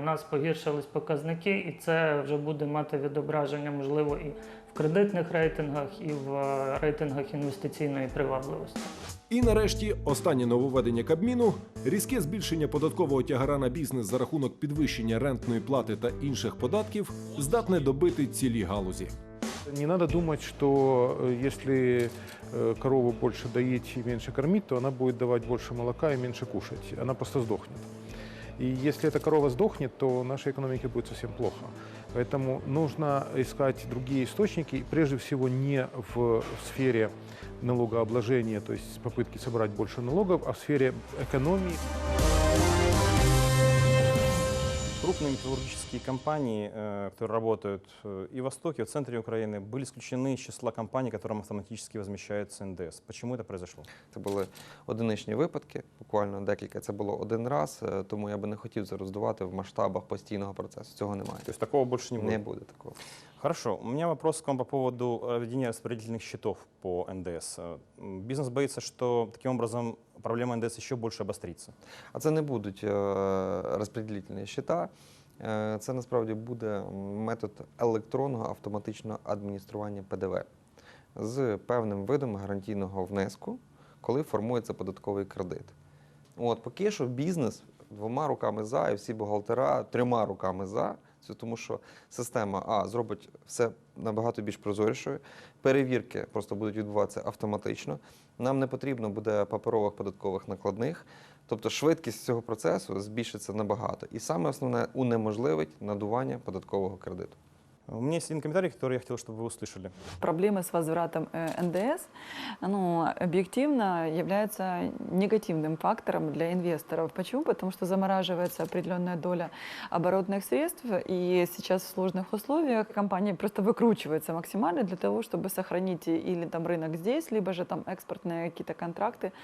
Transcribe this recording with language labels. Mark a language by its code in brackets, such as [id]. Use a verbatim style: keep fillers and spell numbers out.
[uk] У нас погіршились показники, і це вже буде мати відображення, можливо, і в кредитних рейтингах, і в рейтингах інвестиційної привабливості. І нарешті останнє нововведення Кабміну – різке збільшення податкового тягара на бізнес за рахунок підвищення рентної плати та інших податків здатне добити цілі галузі. [ru] Не надо думать, что если корову больше доить и меньше кормить, то она будет давать больше молока и меньше кушать. Она просто сдохнет. И если эта корова сдохнет, то нашей экономике будет совсем плохо. Поэтому нужно искать другие источники, прежде всего не в сфере налогообложения, то есть попытки собрать больше налогов, а в сфере экономии. крупные металлургические компании, э, которые работают э, и в Востоке, и в центре Украины, были исключены из числа компаний, которым автоматически возмещается НДС. Почему это произошло? [uk] Це були одиничні випадки, буквально декілька. Це було один раз, е, тому я би не хотів зароздувати в масштабах постійного процесу. Цього немає. [ru] То есть такого больше не будет? [uk] Не буде такого. [ru] Хорошо. У меня вопрос к вам по поводу введения распределительных счетов по НДС. Бизнес боится, что таким образом проблема НДС еще больше обострится. [uk] А це не будуть е, розподілительні щита. Е, Це насправді буде метод електронного автоматичного адміністрування ПДВ з певним видом гарантійного внеску, коли формується податковий кредит. От, поки що бізнес двома руками за, і всі бухгалтера трьома руками за. Це тому що система А зробить все набагато більш прозорішою, перевірки просто будуть відбуватися автоматично, нам не потрібно буде паперових податкових накладних, тобто швидкість цього процесу збільшиться набагато. І саме основне – унеможливить надування податкового кредиту. [ru] У меня есть один комментарий, который я хотел, чтобы вы услышали. Проблемы с возвратом э, НДС ну, объективно являются негативным фактором для инвесторов. Почему? Потому что замораживается определенная доля оборотных средств, и сейчас в сложных условиях компании просто выкручиваются максимально для того, чтобы сохранить или там рынок здесь, либо же там экспортные какие-то контракты.